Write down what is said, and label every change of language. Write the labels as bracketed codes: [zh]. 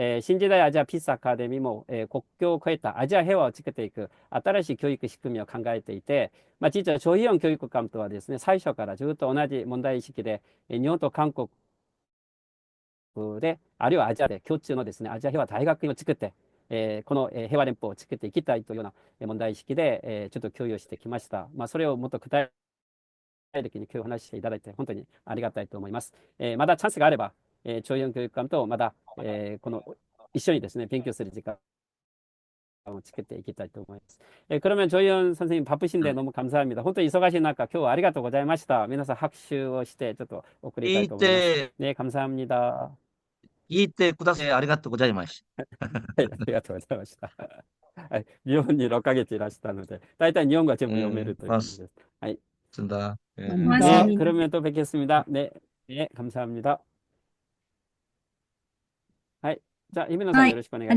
[ja] 新時代アジアピースアカデミーも、国境を越えたアジア平和を作っていく新しい教育仕組みを考えていて、実はチョ・ヒヨン教育官とはですね、最初からずっと同じ問題意識で、日本と韓国で、あるいはアジアで共通のですね、アジア平和大学院を作って、この平和連邦を作っていきたいというような問題意識で、ちょっと共有してきました。それをもっと具体的に今日話していただいて本当にありがたいと思います。まだチャンスがあれば、チョ・ヨン教育官とまだ、この一緒にですね、勉強する時間をつけていきたいと思います。 [ko] 그러면 조희연 선생님 바쁘신데 너무 감사합니다. [ja] 本当に忙しい中、今日はありがとうございました。皆さん拍手をしてちょっと送りたいと思います。 이때, [ko] 네, 감사합니다. [ja] 이때 쿠다세 아리가또 고자이마시. はい、ありがとうございました。はい、日本に6ヶ月いらしたので、大体日本語は全部読めるという感じです。はい。 [ko] 맞습니다. 예. 네, 고맙습니다. 그러면 또 뵙겠습니다. 네, 네, 감사합니다. はい。 [ja] じゃあ、姫野さんよろしくお願いします。